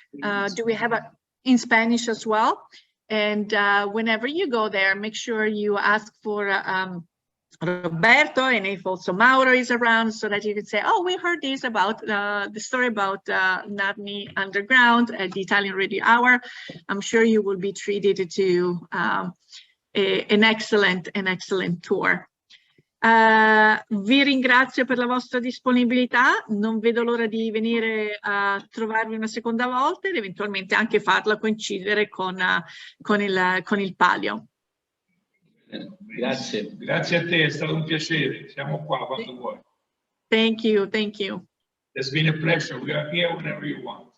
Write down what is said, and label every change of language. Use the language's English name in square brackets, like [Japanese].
[English] Do we have in Spanish as well? And whenever you go there, make sure you ask for Roberto, and if also Mauro is around, so that you can say, oh, we heard this about the story about Narni Underground at the Italian Radio Hour. I'm sure you will be treated to an excellent tour. [Italian] Vi ringrazio per la vostra disponibilità, non vedo l'ora di venire a trovarvi una seconda volta ed eventualmente anche farla coincidere con il palio. Grazie. Grazie a te, è stato un piacere. Siamo qua quando vuoi. [English] Thank you, thank you. It's been a pleasure. We are here whenever you want.